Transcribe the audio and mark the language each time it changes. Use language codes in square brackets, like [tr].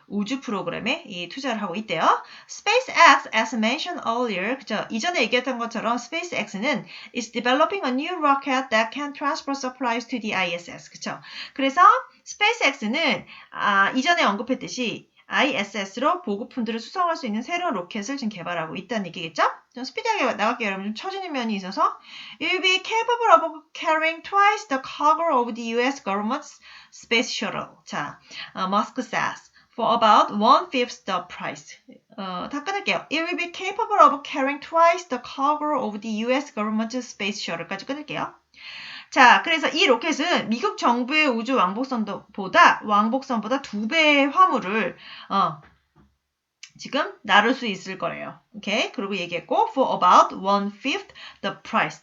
[ko] 우주 프로그램에 투자를 하고 있대요. [en] SpaceX, as mentioned earlier, [ko] 그죠? 이전에 얘기했던 것처럼 SpaceX는 [en] is developing a new rocket that can transport supplies to the ISS, 그죠? [ko] 그래서 SpaceX는 이전에 언급했듯이 ISS로 보급품들을 수송할 수 있는 새로운 로켓을 지금 개발하고 있다는 얘기겠죠? 좀 스피디하게 나갈게요. 여러분 좀 처지는 면이 있어서 [en] It will be capable of carrying twice the cargo of the US government's space shuttle. 자, Musk says for about 1/5 the price. [ko] 다 끊을게요. [en] It will be capable of carrying twice the cargo of the US government's space shuttle [ko] 까지 끊을게요. 자, 그래서 이 로켓은 미국 정부의 우주 왕복선보다 2배의 화물을 지금 나를 수 있을 거래요. 오케이? 그리고 얘기했고 [en] for about 1/5 the price.